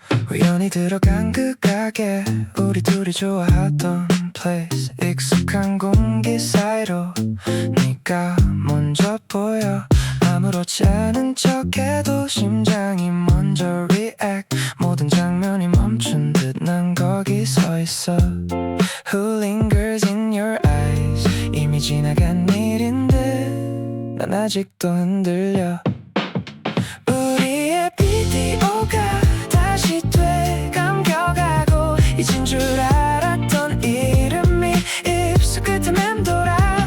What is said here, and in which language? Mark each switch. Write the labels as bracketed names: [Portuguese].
[Korean] 우연히 들어간 그 가게, 우리 둘이 좋아하던 place. 익숙한 공기 사이로 네가 먼저 보여. 아무렇지 않은 척해도 심장이 먼저 react. 모든 장면이 멈춘 듯 난 거기 서 있어. [English] Who lingers in your eyes. [Korean] 이미 지나간 일인데 난 아직도 흔들려. 우리의 비디오가 다시 되감겨가고, 잊은 줄 알았던 이름이 입술 끝에 맴돌아.